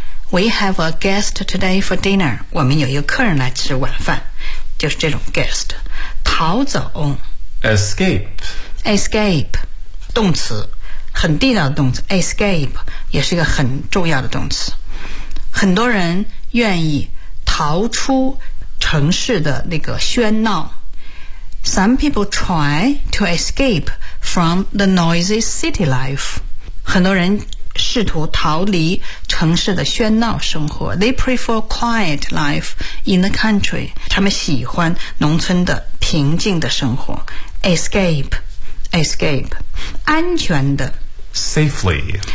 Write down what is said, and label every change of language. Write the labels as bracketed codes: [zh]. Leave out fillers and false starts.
[en] We have a guest today for dinner. [zh] 我们有一个客人来吃晚饭，就是这种 guest. 逃走。 [en] Escape. [zh] Escape. 动词，很地道的动词。 Escape 也是一个很重要的动词。很多人愿意逃出城市的那个喧闹。 [en] Some people try to escape from the noisy city life. [zh] 很多人试图逃离城市的喧闹生活。 [en] They prefer quiet life in the country. [zh] 他们喜欢农村的平静的生活。 [en] Escape, escape. [zh] 安全的。 [en] Safely.